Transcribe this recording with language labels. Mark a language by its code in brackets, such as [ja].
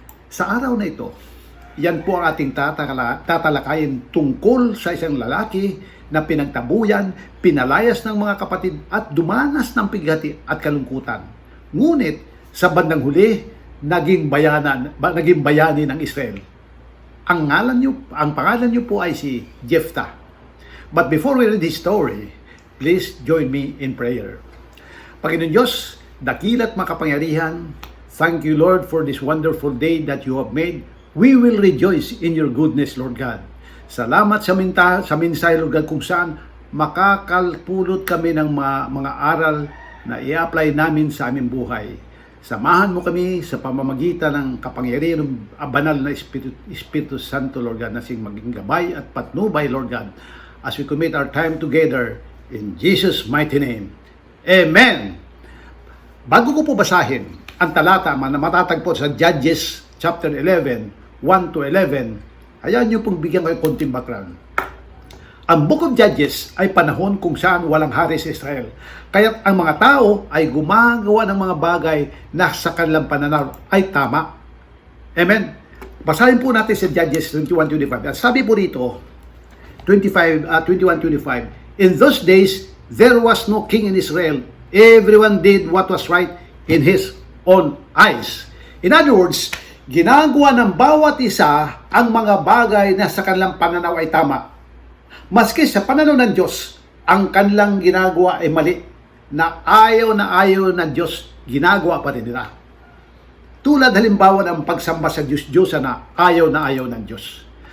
[tl] Sa araw na ito, yan po ang ating tatalakayin tungkol sa isang lalaki na pinagtabuyan, pinalayas ng mga kapatid at dumanas ng pighati at kalungkutan. Ngunit sa bandang huli, naging bayani ng Israel. Ang pangalan niyo po ay si Jephthah. [en] But before we read this story, please join me in prayer. [tl] Panginoon Diyos, dakila't makapangyarihan, [en] thank you Lord for this wonderful day that you have made. We will rejoice in your goodness, Lord God. [tl] Salamat sa mensahe, Lord God, kung saan makakalpulot kami ng mga aral na i-apply namin sa aming buhay. Samahan mo kami sa pamamagitan ng kapangyarihan ng banal na Espiritu Santo, Lord God, na sing maging gabay at patnubay, Lord God, [en] as we commit our time together in Jesus' mighty name. [tl] Amen! Bago ko po basahin ang talata na matatagpo sa Judges chapter 11, 1 to 11, hayaan niyo pong bigyan kayo konting background. Ang Book of Judges ay panahon kung saan walang hari sa Israel. Kaya ang mga tao ay gumagawa ng mga bagay na sa kanilang pananaw ay tama. Amen? Basahin po natin sa Judges 21:25. At sabi po dito, 21:25, [en] in those days, there was no king in Israel. Everyone did what was right in his own eyes. [tl] In other words, ginagawa ng bawat isa ang mga bagay na sa kanilang pananaw ay tama. Maski sa pananaw ng Diyos, ang kanilang ginagawa ay mali, na ayaw ng Diyos, ginagawa pa rin nila. Tulad halimbawa ng pagsamba sa Diyos-Diyosan na ayaw ng Diyos.